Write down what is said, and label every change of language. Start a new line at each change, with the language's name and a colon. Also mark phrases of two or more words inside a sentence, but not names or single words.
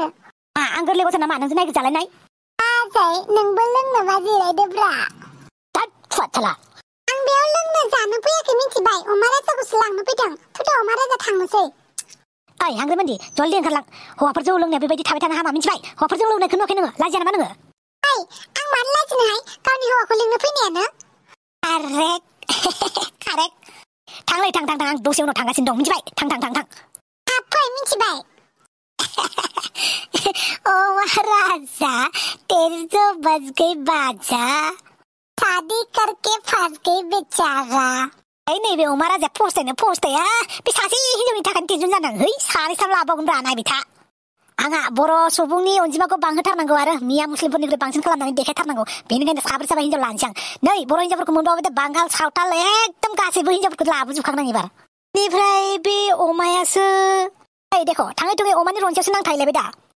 Bodo: आं गोरलै गथ' नामा नोंजों नागिर जालायनाय नोंबो लोंनोबा जिरायदोब्रा आं बेयाव लोंनो जानो फैयाखै मिथिबाय अमा राजाखौसो लांनो फैदों फैदो अमा राजा थांनोसै हांग्रिमोनदि जल्दि ओंखारलां हौवाफोर जौ लोंनाया बेबायदि थाबाय थानो हामा मिथिबाय हौवाफोर जौ लोंनायखौ नुवाखै नोङो लाजिया नामा नोङो आं मानो लाजिनोहाय गावनि हौवाखौ लिंनो फैनायानो कारेक्ट थांलाय थां आं दसे उनाव थांगासिनो दं मिथिबाय थां थाब फै मिथिबाय
Hindi: अमा राजा तेरी तो बज गई बाजा शादी करके फंस गई बेचारा
Bodo: नैबे अमा राजाया फस्थाया बे सासे हिनजावनि थाखाय टेनसन जादों सानै साथाम लाबावगोन ब्रा नायबाय आंहा बर' सुबुंनि अनजिमाखौ बांहोथारनांगौ आरो मिया मुस्लिमफोरनिख्रुइ बांसिन खालामनानै देखायथारनांगौ बेनिखायनो साब्रै हिनजाव लानोसै आं नै बर' हिनजावफोरखौ मोनबाबो बांगाल सावथाल एकदम गासैबो हिनजावफोरखौ लाबोजोबखांनां एबार बेनिफ्राय बे अमायासो देख थाङै थुङै अमानि रनसायावसो नांथाहैलायबाय दा